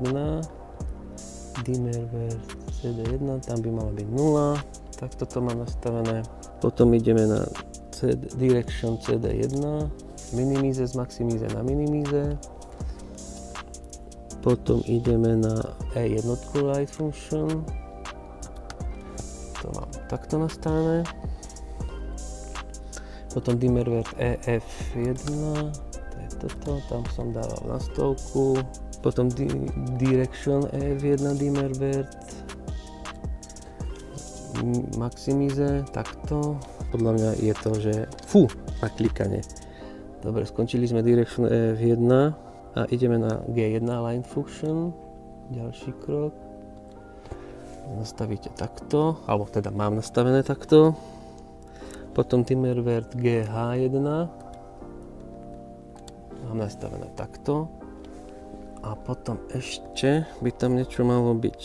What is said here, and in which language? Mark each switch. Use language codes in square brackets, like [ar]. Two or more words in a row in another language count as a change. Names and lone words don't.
[sk] Dimmerware CD1, tam by malo byť 0. Tak toto mám nastavené. Potom ideme na Direction CD1. Minimize z maximize na minimize. Potom ideme na E1 [en] light function. [sk] To mám takto nastavené. Potom dimmerware EF1. To je toto, tam som dával na stovku. Potom [en] Direction EF1 dimmerware. [sk] Maximize, takto. Podľa mňa je to, že na klikanie. Dobre, skončili sme Direction F1 a ideme na G1 [en] line function. [sk] Ďalší krok. Nastavíte takto, alebo teda mám nastavené takto. Potom dimmerware GH1. Mám nastavené takto. A potom ešte by tam niečo malo byť.